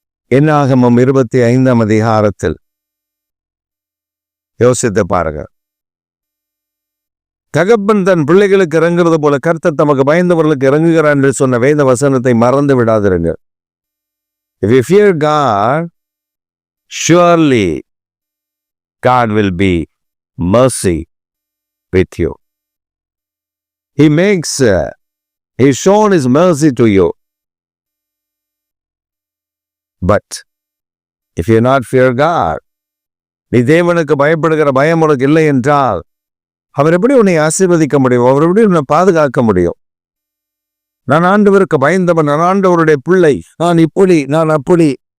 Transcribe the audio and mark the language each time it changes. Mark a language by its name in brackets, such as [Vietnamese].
[Tamil] என்னாகமம் 25ஆம் அதிகாரத்தில் யோசித்து பாருங்க. தகப்பன் தன் பிள்ளைகளுக்கு இறங்குறது போல கர்த்தர் தமக்கு பயந்தவர்களுக்கு இறங்குகிறார் என்று சொன்ன வேத வசனத்தை மறந்து விடாதிருங்க. [English] If you fear God, surely God will be mercy with you. He's shown his mercy to you. But if you not fear God, [Tamil] நீ தேவனுக்கு பயப்படுகிற பயம் உனக்கு இல்லை என்றால் அவர் எப்படி உன்னை ஆசீர்வதிக்க முடியும்? அவர் எப்படி உன்னை பாதுகாக்க முடியும்? நான் ஆண்டவருக்கு பயந்தவன், நான் ஆண்டவருடைய பிள்ளை, நான் இப்படி நான் அப்படி.